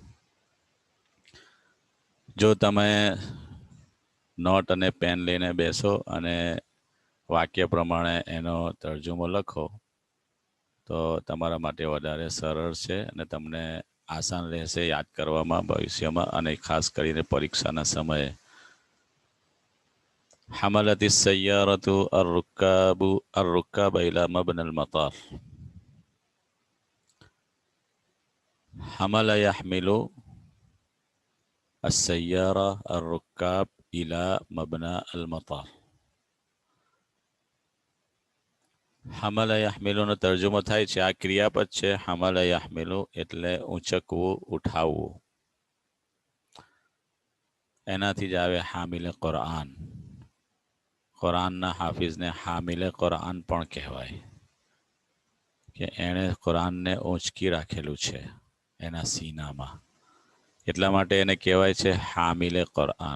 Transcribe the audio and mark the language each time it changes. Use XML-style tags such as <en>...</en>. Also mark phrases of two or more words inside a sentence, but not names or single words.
<gu>જો તમે નોટ અને પેન લઈને બેસો અને વાક્ય પ્રમાણે એનો તર્જુમો લખો તો તમારા માટે વધારે સરળ છે અને તમને આસાન રહેશે યાદ કરવામાં ભવિષ્યમાં, અને ખાસ કરીને પરીક્ષાના સમયે.</gu> <ar>حملت السيارة الركاب إلى مبنى المطار. حمل يحمل السيارة الركاب إلى مبنى المطار. حمل يحمل</ar> <gu>નો તર્જુમો થાય છે, આ ક્રિયાપદ છે.</gu> <ar>حمل يحمل</ar> <gu>એટલે ઊંચકવું, ઉઠાવવું. એનાથી જ આવે</gu> <ar>حامل القرآن.</ar> <gu>કુરાનના હાફિઝને</gu> <ar>حامل القرآن</ar> <gu>પણ કહેવાય, કે એણે કુરાનને ઊંચકી રાખેલું છે એના સીનામાં, એટલા માટે એને કહેવાય છે</gu> <ar>حامل القرآن.</ar>